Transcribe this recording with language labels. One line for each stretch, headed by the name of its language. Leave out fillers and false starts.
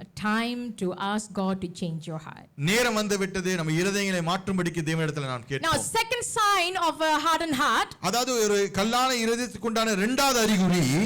English: time to ask God to change your heart.
Tamil: நேரம் வந்து விட்டது நம்ம இருதயங்களை மாற்றும்படிக்கு தேவனிடத்தில் நான் கேட்போம்.
English: Now second sign of a hardened heart,
Tamil: அதாவது ஒரு கல்லான இருதயத்துக்கு உண்டான இரண்டாவது அறிகுறி,